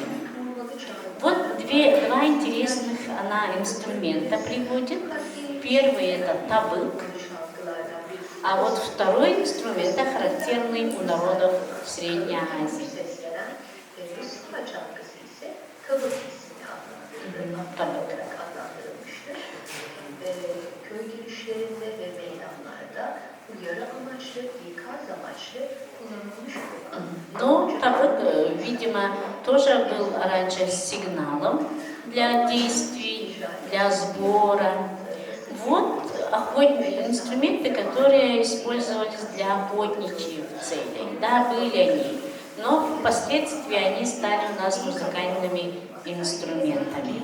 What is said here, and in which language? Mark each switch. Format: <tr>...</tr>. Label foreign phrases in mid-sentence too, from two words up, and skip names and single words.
<ru>Вот два интересных она инструмента приводит. Первый это табык, а вот второй инструмент характерный у народов Средней Азии. Табык.</ru> <tr>Köy girişlerinde ve meydanlarda uyarı amaçlı, ikaz amaçlı kullanılmış olan.</tr> <ru>Но табык, видимо, тоже был раньше сигналом для действий, для сбора. Вот инструменты, которые использовались для охотничьих целей. Да, были они, но впоследствии они стали у нас музыкальными инструментами.</ru>